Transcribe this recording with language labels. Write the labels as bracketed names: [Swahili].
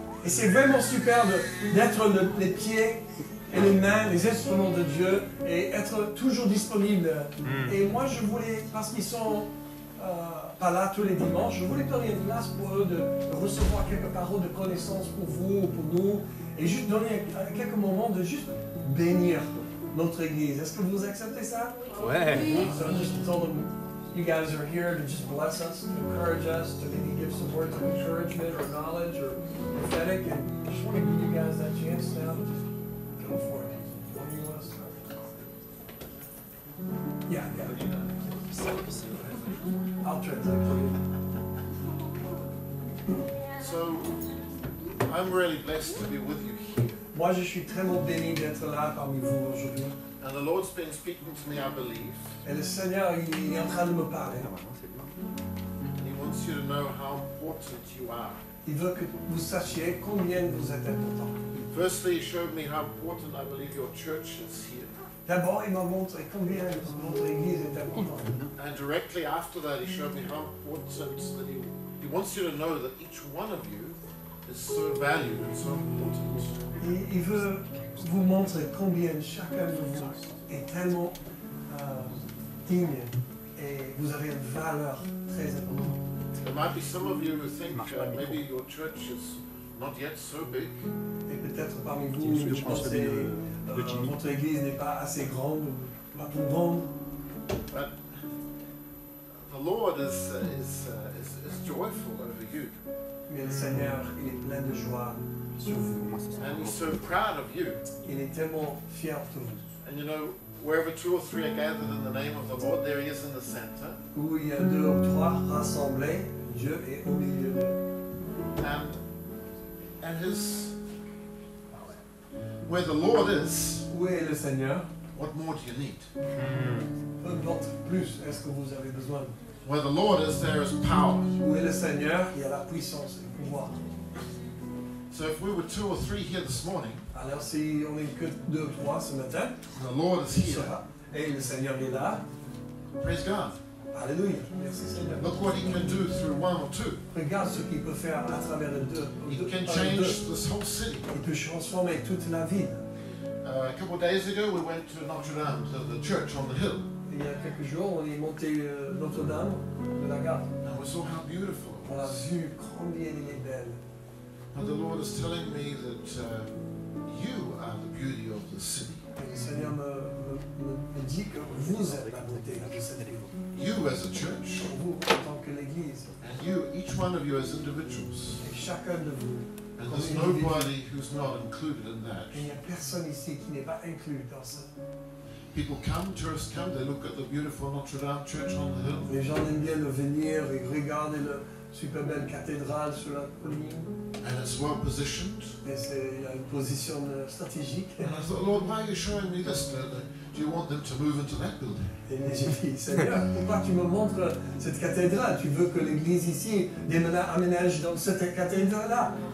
[French] Et c'est vraiment super d'être les pieds et les mains, les instruments de Dieu et être toujours disponible. Et moi, je voulais, parce qu'ils sont pas là tous les dimanches, je voulais donner une place pour eux de recevoir quelques paroles de connaissance pour vous, pour nous, et juste donner quelques moments de juste bénir notre Église. Est-ce que vous acceptez ça? Ouais. [English] So I just told them, you guys are here to just bless us, to encourage us, to maybe give some words of encouragement or knowledge or prophetic, and I just want to give you guys that chance now to just go for it. What do you want to start? Yeah. I'll translate for you. So, I'm really blessed to be with you here. [French] Moi, je suis très béni d'être là parmi vous aujourd'hui. [English] And the Lord's been speaking to me, I believe. [French] Et le Seigneur, il est en train de me parler. [English] And He wants you to know how important you are. [French] Il veut que vous sachiez combien vous êtes important. [English] Firstly, He showed me how important I believe your church is here. [French] D'abord, il m'a montré combien votre Église est importante. [English] And directly after that, He showed me how important that He wants you to know that each one of you is so valued and so important. [French] Il veut vous montrer combien chacun de vous est tellement digne et vous avez une valeur très importante. [English] There might be some of you who think maybe your church is not yet so big. [French] Et peut-être parmi vous, vous pensez votre Église n'est pas assez grande, ou pas plus grande. [English] But the Lord is joyful over you. [French] Mais le Seigneur, il est plein de joie sur vous. [English] And He's so proud of you. [French] Il est tellement fier de vous. [English] And you know, wherever 2 or 3 are gathered in the name of the Lord, there He is in the center. [French] Où il y a 2 ou 3 rassemblés, Dieu est au milieu d'eux. [English] And where the Lord is, [French] Où est le Seigneur? [English] what more do you need? [French] Peu importe plus est-ce que vous avez besoin. [English] Where the Lord is, there is power. [French] Où est le Seigneur? Il y a la puissance et le pouvoir. [English] So if we were 2 or 3 here this morning, [French] Alors si on n'est que 2 ou 3 ce matin, [English] the Lord is here. [French] et le Seigneur est là, [English] Praise God. [French] alléluia, merci Seigneur. [English] Look what He can do through 1 or 2. [French] Regarde ce qu'il peut faire à travers les 2. [English] He can change this whole city. [French] Il peut transformer toute la ville. [English] A couple of days ago, we went to Notre Dame, to the church on the hill, [French] Il y a quelques jours, on est monté Notre-Dame de la gare. [English] and we saw how beautiful it [French] On a [English] was. [French] vu combien il est belle. [English] And the Lord is telling me that you are the beauty of the city. [French] Et le Seigneur me dit que vous êtes la beauté de cette ville. [English] You as a church, [French] Vous, en tant que l'Église, [English] and you, each one of you as individuals. [French] et chacun de vous. [English] And there's nobody who's not included in that. [French] Il n'y a personne ici qui n'est pas inclus dans ça. [English] People come, tourists come, they look at the beautiful Notre Dame church on the hill. [French] Les gens aiment bien le venir et regarder la super belle cathédrale sur la colline. [English] And it's well positioned. [French] Et il y a une position stratégique. [English] And I thought, Lord, why are you showing me this? Do you want them to move into that building? [French] Et j'ai dit, Seigneur, pourquoi tu me montres cette cathédrale? Tu veux que l'église ici aménage dans cette cathédrale-là?